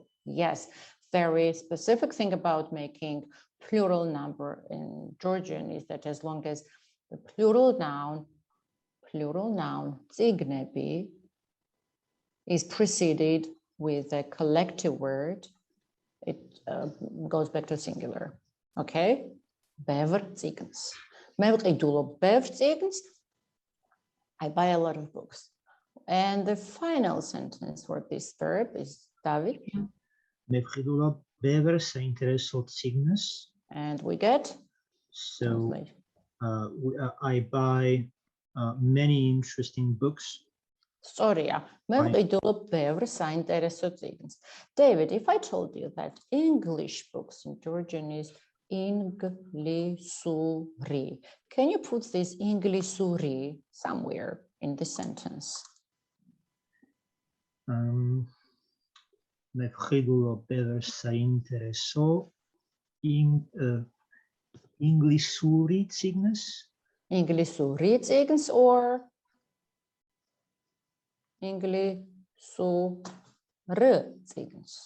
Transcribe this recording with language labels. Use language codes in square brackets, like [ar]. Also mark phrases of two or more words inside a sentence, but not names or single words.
[en] Yes, very specific thing about making plural number in Georgian is that as long as the plural noun, tsignebi is preceded with a collective word, it goes back to singular. [ka] Okay? Ბევრ წიგნს. მე ვყიდულობ ბევრ წიგნს. [en] I buy a lot of books. And the final sentence for this verb is David. [ka] მე ვყიდულობ ბევრ საინტერესო წიგნს. [en] And we get So I buy many interesting books. [ka] სწორია. მე ვყიდულობ ბევრ საინტერესო წიგნს. [en] David, if I told you that English books in Georgian is Inglisuri, can you put this Inglisuri somewhere in the sentence? [ka] მე ვყიდულობ ბევრ საინტერესო ინგლისური წიგნს. Inglisuri წიგნს or Inglisur წიგნს?